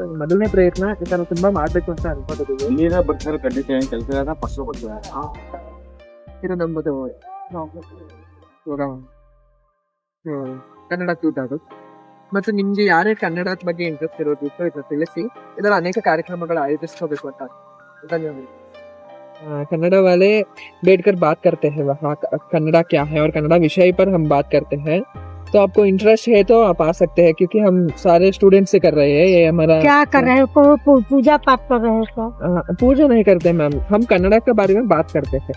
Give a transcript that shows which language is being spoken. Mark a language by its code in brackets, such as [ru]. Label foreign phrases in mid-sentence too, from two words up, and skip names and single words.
[kn] ಮೊದಲನೇ ಪ್ರಯತ್ನ ಈ ತರ ತುಂಬಾ ಮಾಡ್ಬೇಕು ಅಂತ ಅನ್ಕೊಂಡಿದ್ದೀವಿ. ಇದು ನಮ್ಮದು ಕನ್ನಡ ಕೂಟ ಅದು. ಮತ್ತು ನಿಮ್ಗೆ ಯಾರೇ ಕನ್ನಡದ ಬಗ್ಗೆ ಇಂಟ್ರೆಸ್ಟ್ ಇರೋದು ಇದನ್ನ ತಿಳಿಸಿ. ಇದರ ಅನೇಕ ಕಾರ್ಯಕ್ರಮಗಳು ಆಯೋಜಿಸ್ಕೋಬೇಕು ಅಂತ. [hi] धन्यवाद। कन्नड़ा वाले बैठकर बात करते हैं वहाँ कन्नड़ा क्या है और कन्नड़ा विषय पर हम बात करते हैं। तो आपको इंटरेस्ट है तो आप आ सकते हैं क्योंकि हम सारे स्टूडेंट से कर रहे हैं। ये हमारा क्या कर रहे हो? पूजा पाठ कर रहे हो? पूजा नहीं करते मैम, हम कन्नड़ा के बारे में बात करते हैं।